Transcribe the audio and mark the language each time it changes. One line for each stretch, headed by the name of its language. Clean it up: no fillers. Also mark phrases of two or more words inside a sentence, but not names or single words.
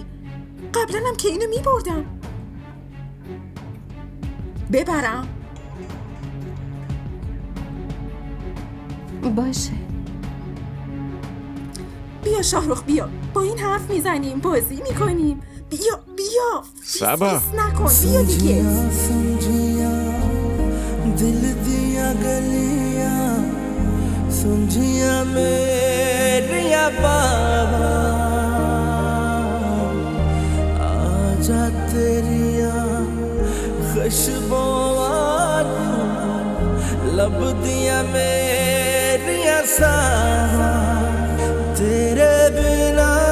Persian: قبلا هم که اینو میبردم. ببرم؟ باشه. بیا شاهرخ بیا، با این حرف میزنیم، بازی میکنیم. بیا سبا فیس نکن، بیا دیگه.
Punjabi: ਦਿਲ ਦੀਆਂ ਗੱਲੀਆਂ ਸੁਲਝੀਆਂ ਮੇਰੀਆਂ ਬਾਬਾ ਆਜਾ ਤੇਰੀਆਂ ਖੁਸ਼ਬੂਆਂ ਲੱਭ ਦੀਆਂ ਮੇਰੀਆਂ ਸਾਹਵਾਂ ਤੇਰੇ ਬਿਨਾਂ